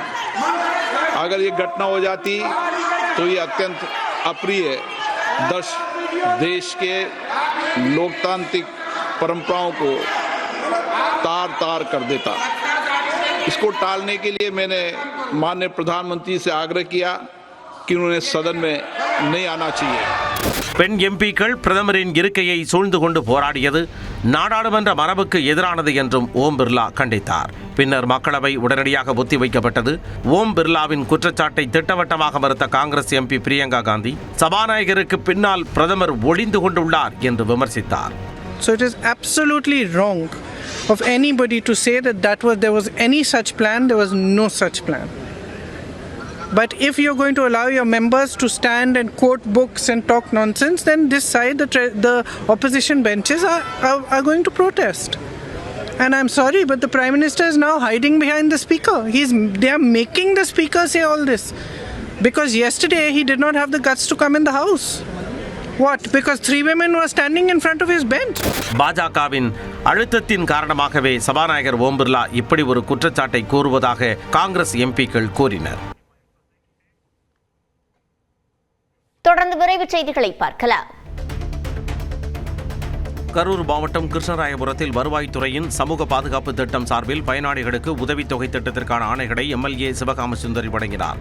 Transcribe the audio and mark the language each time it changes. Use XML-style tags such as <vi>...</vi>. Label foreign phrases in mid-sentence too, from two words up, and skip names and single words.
<hi>अगर ये घटना हो जाती तो ये अत्यंत अप्रिय दृश्य देश के लोकतांत्रिक परंपराओं को तार तार कर देता. इसको टालने के लिए मैंने माननीय प्रधानमंत्री से आग्रह किया कि उन्होंने सदन में नहीं आना चाहिए.</hi> <ta>பெண் எம்பிக்கள் பிரதமரின் இருக்கையை சூழ்ந்து கொண்டு போராடியது நாடாளுமன்ற மரபுக்கு எதிரானது என்றும் ஓம் பிர்லா கண்டித்தார். பின்னர் மக்களவை உடனடியாக ஒத்திவைக்கப்பட்டது. ஓம் பிர்லாவின் குற்றச்சாட்டை திட்டவட்டமாக மறுத்த காங்கிரஸ் எம்பி பிரியங்கா காந்தி சபாநாயகருக்கு பின்னால் பிரதமர் ஒளிந்து கொண்டுள்ளார் என்று விமர்சித்தார்.</ta> <en>So it is absolutely wrong of anybody to say that there was any such plan. There was no such plan. But if you're going to allow your members to stand and quote books and talk nonsense, then this side, the opposition benches are going to protest. And I'm sorry, but the Prime Minister is now hiding behind the Speaker. They are making the Speaker say all this. Because yesterday he did not have the guts to come in the House. What? Because 3 women were standing in front of his bench.</en> <ta>பாஜகவின் அழுத்தத்தின் காரணமாகவே சபாநாயகர் ஓம் பிர்லா இப்படி ஒரு குற்றச்சாட்டை கூறுவதாக காங்கிரஸ் எம்பிக்கள் கூறினர். தொடர்ந்து விரைவு செய்திகளை பார்க்கலாம். கரூர் மாவட்டம் கிருஷ்ணராயபுரத்தில் வருவாய்த்துறையின் சமூக பாதுகாப்பு திட்டம் சார்பில் பயனாளிகளுக்கு உதவித்தொகை திட்டத்திற்கான ஆணைகளை எம்எல்ஏ சிவகாம சுந்தரி வழங்கினார்.</ta>